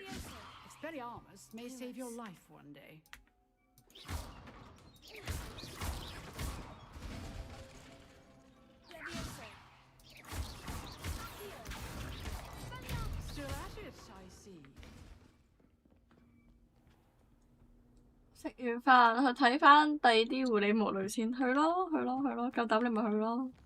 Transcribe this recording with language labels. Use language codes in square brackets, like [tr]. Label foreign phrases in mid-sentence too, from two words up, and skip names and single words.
[en] Expelliarmus may save your life one day. Still at it, I see. [yue] 食完飯去睇翻第二啲狐狸無雷先，去咯，夠膽你咪去咯。